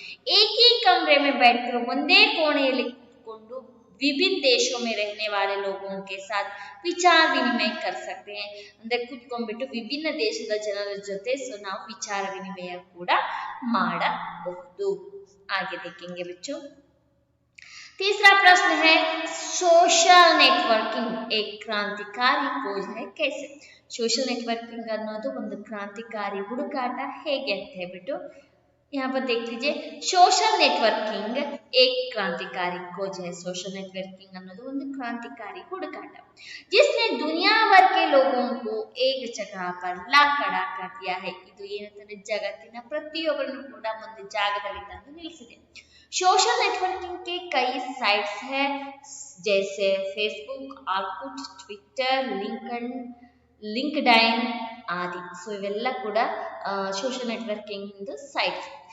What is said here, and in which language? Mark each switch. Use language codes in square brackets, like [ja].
[hi] एक ही कमरे में बैठकर [kn] ಒಂದೇ ಕೋಣೆಯಲ್ಲಿ ಕೂತ್ಕೊಂಡು [hi] विभिन्न देशों में रहने वाले लोगों के साथ विचार विनिमय कर सकते हैं, [kn] ಅಂದ್ರೆ ಕೂತ್ಕೊಂಡ್ಬಿಟ್ಟು ವಿಭಿನ್ನ ದೇಶದ ಜನರ ಜೊತೆ ನಾವು ವಿಚಾರ ವಿನಿಮಯ ಕೂಡ ಮಾಡಬಹುದು। [hi] आगे देखेंगे बच्चों। तीसरा प्रश्न है, सोशल नेटवर्किंग एक क्रांतिकारी खोज है कैसे? [kn] सोशल नेटवर्किंग ಅನ್ನೋದು ಒಂದು ಕ್ರಾಂತಿಕಾರಿ ಹುಡುಕಾಟ ಹೇಗೆ ಅಂತ ಹೇಳ್ಬಿಟ್ಟು [hi] यहाँ पर देख लीजिए। सोशल नेटवर्किंग एक क्रांतिकारी खोज है। सोशल नेटवर्किंग [kn] ಅನ್ನೋದು ಒಂದು ಕ್ರಾಂತಿಕಾರಿ ಹುಡುಕಾಟ [hi] जिसने दुनिया भर के लोगों को एक जगह पर ला खड़ा कर दिया है। [kn] ಇದು ಏನಂತಂದ್ರೆ ಜಗತ್ತಿನ ಪ್ರತಿಯೊಬ್ಬರನ್ನು ಕೂಡ ಒಂದು ಜಾಗದಲ್ಲಿ ತಂದು ನಿಲ್ಲಿಸಿದೆ। [hi] सोशल नेटवर्किंग के कई साइट्स हैं जैसे फेसबुक, ऑर्कुट, ट्विटर, लिंक्डइन आदि। सो इवेल्ला ಕೂಡ सोशल नेटवर्किंग साइट्स।